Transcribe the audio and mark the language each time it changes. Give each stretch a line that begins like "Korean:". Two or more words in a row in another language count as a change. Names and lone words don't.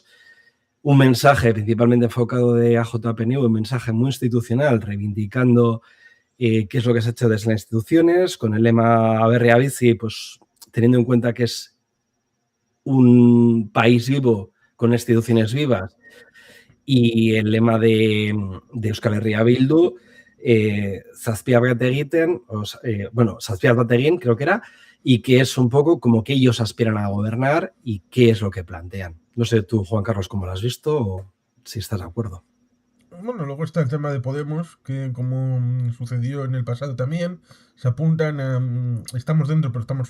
Spanish: Un mensaje principalmente enfocado de AJPNU, un mensaje muy institucional, reivindicando qué es lo que se ha hecho desde las instituciones, con el lema
Basque: Aberria Bizi,
Spanish: pues teniendo en cuenta que es un país vivo con instituciones vivas, y el lema de Euskal Herria Bildu,
Basque: Zazpiar bat egiten, Zazpiar bat egin,
Spanish: creo que era, y que es un poco como que ellos aspiran a gobernar y qué es lo que plantean. No sé tú, Juan Carlos, cómo lo has visto o si estás de acuerdo. Bueno, luego está el tema de Podemos, que como sucedió en el pasado también, se apuntan a estamos dentro pero estamos